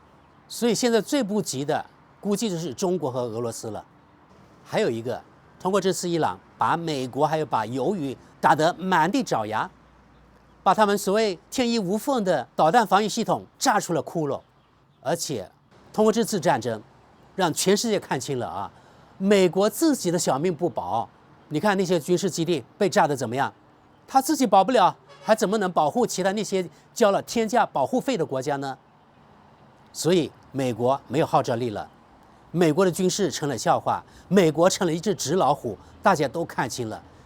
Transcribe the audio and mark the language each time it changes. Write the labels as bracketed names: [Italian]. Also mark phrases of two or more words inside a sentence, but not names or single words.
[Chinese] 所以現在最不急的估計就是中國和俄羅斯了。還有一個，通過這次伊朗把美國還有把魷魚打得滿地找牙，把他們所謂天衣無縫的導彈防禦系統炸出了窟窿，而且通過這次戰爭，讓全世界看清了啊，美國自己的小命不保。你看那些軍事基地被炸得怎麼樣？他自己保不了，還怎麼能保護其他那些交了天價保護費的國家呢？所以美國沒有號召力了，美國的軍事成了笑話，美國成了一隻紙老虎，大家都看清了。